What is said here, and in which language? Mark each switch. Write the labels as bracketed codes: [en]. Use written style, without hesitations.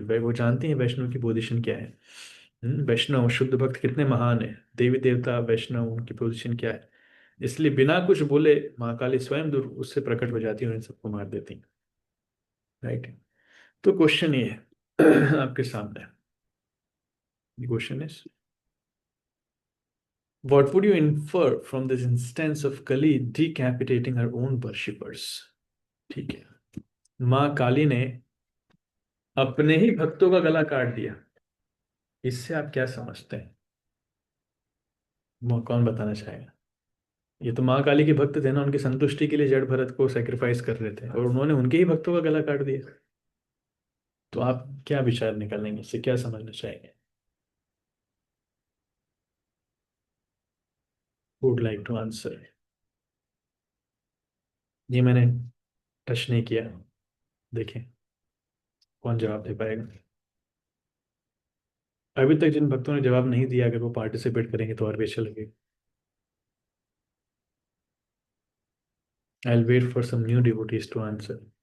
[hi] वो जानती हैं वैष्णव की पोजीशन क्या है। वैष्णव शुद्ध भक्त कितने महान है, देवी देवता वैष्णव, उनकी पोजीशन क्या है। इसलिए बिना कुछ बोले माँ काली स्वयं दूर उससे प्रकट हो जाती है और इन सबको मार देती है, राइट। तो क्वेश्चन ये है आपके सामने। [en] The question is, what would you infer from this instance of Kali decapitating her own worshippers? [hi] ठीक है, माँ काली ने अपने ही भक्तों का गला काट दिया, इससे आप क्या समझते हैं? कौन बताना चाहेगा? ये तो माँ काली के भक्त थे ना, उनकी संतुष्टि के लिए जड़ भरत को सेक्रीफाइस कर रहे थे और उन्होंने उनके ही भक्तों का गला काट दिया। तो आप क्या विचार निकालेंगे, इससे क्या समझना चाहेंगे? [en] Would like to answer? [hi] ये मैंने टच नहीं किया, देखें कौन जवाब दे पाएगा। अभी तक जिन भक्तों ने जवाब नहीं दिया, अगर वो पार्टिसिपेट करेंगे तो और भी अच्छा लगेगा। [en] I'll wait for some new devotees to answer.